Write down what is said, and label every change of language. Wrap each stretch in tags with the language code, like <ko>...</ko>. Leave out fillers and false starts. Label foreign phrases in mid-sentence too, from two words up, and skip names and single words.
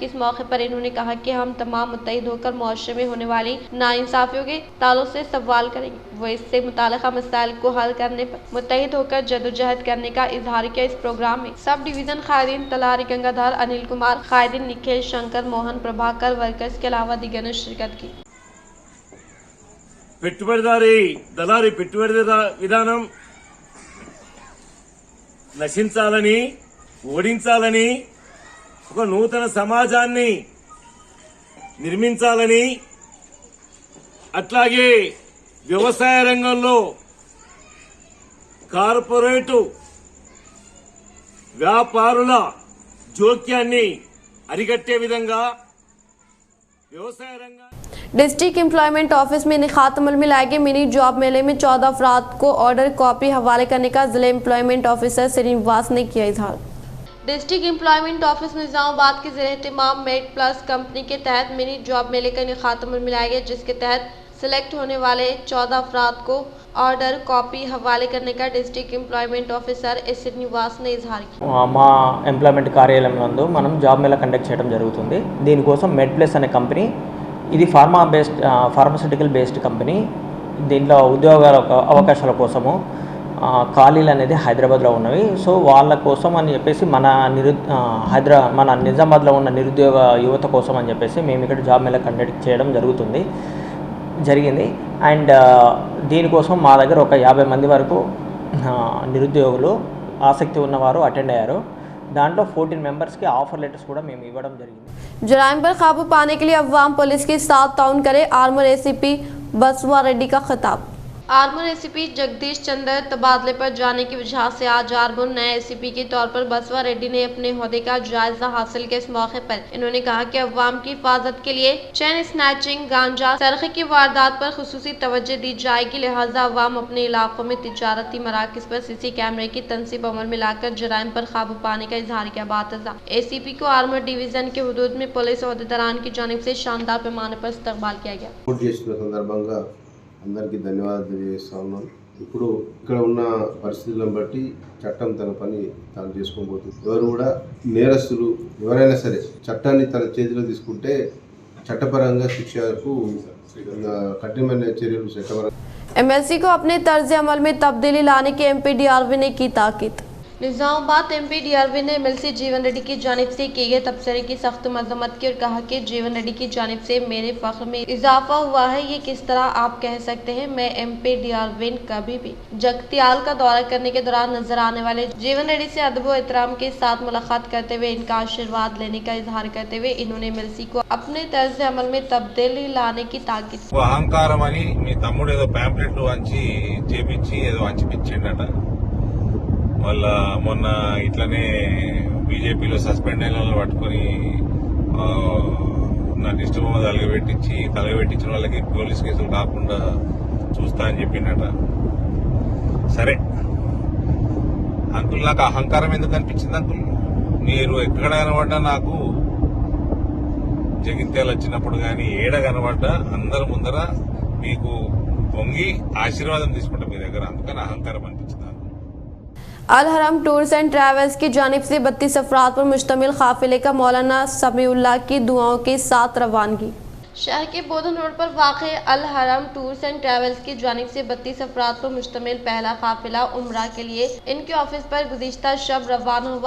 <ur>اس موقع پر انہوں نے کہا کہ ہم تمام متحد ہوکر معاشرے میں ہونے والی ناانصافیوں کے تعلق سے سوال کریں گے. وہ اس سے متعلقہ مسائل کو حل کرنے پر متحد ہوکر جدوجہد کرنے کا اظہار کیا. اس پروگرام میں</ur> <en>sub division</en> <ur>قائدین تلاری گنگادھر، انل کمار، قائدین نکھل، شنکر، موہن، پربھاکر، ورکرز کے علاوہ دیگر نے شرکت کی.</ur> <te>దళారీ పెట్టుబడి విధానం నశించాలని, ఓడించాలని, ఒక నూతన సమాజాన్ని నిర్మించాలని, అట్లాగే వ్యవసాయ రంగంలో కార్పొరేటు వ్యాపారుల జోక్యాన్ని అరికట్టే విధంగా వ్యవసాయ రంగ</te> <en>District Employment Office</en> <ur>میں انعقاد عمل میں لائے گئے</ur> <en>mini job</en> <ur>میلے میں 14 افراد کو</ur> <en>order copy</en> <ur>حوالے کرنے کا ضلع</ur> <en>employment officer</en> <ur>سری نواس نے کیا اظہار.</ur> <en>District Employment Office</en> <ur>نظام آباد کے ذریعے اہتمام میڈ پلس کمپنی کے تحت</ur> <en>mini job</en> <ur>میلے کا انعقاد عمل میں لایا گیا، جس کے تحت سلیکٹ ہونے والے 14 افراد کو</ur> <en>order copy</en> <ur>حوالے کرنے کا</ur> <en>District Employment Officer</en> <ur>ایس سری نواس نے اظہار کیا.</ur> <te>మా ఎంప్లాయ్మెంట్ కార్యాలయం నందు మనం జాబ్ మేళా కండక్ట్ చేయడం జరుగుతుంది. దీనికోసం మెడ్ ప్లస్ అనే కంపెనీ, ఇది</te> <en>pharmaceutical based company.</en> <te>దీంట్లో ఉద్యోగాల అవకాశాల కోసము ఖాళీలు అనేది హైదరాబాద్లో ఉన్నవి. సో వాళ్ళ కోసం అని చెప్పేసి మన నిజామాబాద్లో ఉన్న నిరుద్యోగ యువత కోసం అని చెప్పేసి మేము ఇక్కడ జాబ్ మేళా కండక్ట్ చేయడం జరిగింది. అండ్ దీనికోసం మా దగ్గర ఒక 50 మంది వరకు నిరుద్యోగులు ఆసక్తి ఉన్నవారు అటెండ్ అయ్యారు. దాంట్లో 14 మెంబర్స్కి</te> <en>offer letters</en> <te>కూడా మేము ఇవ్వడం జరిగింది.</te> <ur>جرائم پر قابو پانے کے لیے عوام پولیس کے ساتھ تعاون کرے، آرمور ACP بسوا ریڈی کا خطاب. آرمور ACP جگدیش چندر تبادلے پر جانے کی وجہ سے آج آرمور نئے ACP کے طور پر بسوا ریڈی نے اپنے عہدے کا جائزہ حاصل کیا. اس موقع پر انہوں نے کہا کہ عوام کی حفاظت کے لیے</ur> <en>chain snatching,</en> <ur>گانجا سرکھے کی واردات پر خصوصی توجہ دی جائے گی، لہٰذا عوام اپنے علاقوں میں تجارتی مراکز پر CC کیمرے کی تنصیب عمل میں لاکر جرائم پر قابو پانے کا اظہار کیا. بات ACP کو آرمور ڈویژن کے حدود میں پولیس عہدیداران کی جانب سے شاندار پیمانے پر استقبال کیا گیا.</ur> <te>అందరికీ ధన్యవాదాలు తెలియజేస్తా ఉన్నాం. ఇప్పుడు ఇక్కడ ఉన్న పరిస్థితులను బట్టి చట్టం తన పని తాను చేసుకోబోతుంది. ఎవరు కూడా నేరస్తులు ఎవరైనా సరే చట్టాన్ని తన చేతిలో తీసుకుంటే చట్టపరంగా శిక్షకు కఠినమైన చర్యలు చట్టపరంగా।</te> <ur>MLC کو اپنے طرز عمل میں تبدیلی لانے کی MP DRV نے کی تاکید. نظام آباد MP DRV نے MLC جیون ریڈی کی جانب سے کیے گئے تبصرے کی سخت مذمت کی اور کہا کہ جیون ریڈی کی جانب سے میرے فخر میں اضافہ ہوا ہے. یہ کس طرح آپ کہہ سکتے ہیں? میں MP DRV کبھی بھی جگتیال کا دورہ کرنے کے دوران نظر آنے والے جیون ریڈی سے ادب و احترام کے ساتھ ملاقات کرتے ہوئے ان کا آشیرواد لینے کا اظہار کرتے ہوئے انہوں نے MLC کو اپنے طرز عمل میں تبدیلی لانے کی تاکید.</ur> <te>అహంకారం అని మీ తమ్ముడు ఏదో ప్యాంప్లెట్లు వంచి చేపించి ఏదో వంచి పిచ్చిండట. మళ్ళా మొన్న ఇట్లనే బీజేపీలో సస్పెండ్ అయిన వాళ్ళు పట్టుకొని నాకు ఇష్టం తలగబెట్టించిన వాళ్ళకి పోలీస్ కేసులు కాకుండా చూస్తా అని చెప్పిండట. సరే అంకుల్, నాకు అహంకారం ఎందుకు అనిపించింది అంకుల్? మీరు ఎక్కడ కనబడ్డా నాకు జగిత్యాలు వచ్చినప్పుడు కానీ ఏడ కనబడ్డా అందరి ముందర మీకు పొంగి ఆశీర్వాదం తీసుకుంటా మీ దగ్గర. అందుకని అహంకారం అనిపించింది.</te> <ur>الحرم ٹورز اینڈ ٹریولز کی جانب سے 32 افراد پر مشتمل قافلے کا مولانا سمیع اللہ کی دعاؤں کے ساتھ روانگی. شہر کے بودھن روڈ پر واقع الحرم ٹورز اینڈ ٹریولز کی جانب سے 32 افراد پر مشتمل پہلا قافلہ عمرہ کے لیے ان کے آفس پر گزشتہ شب روانہ ہوا.</ur>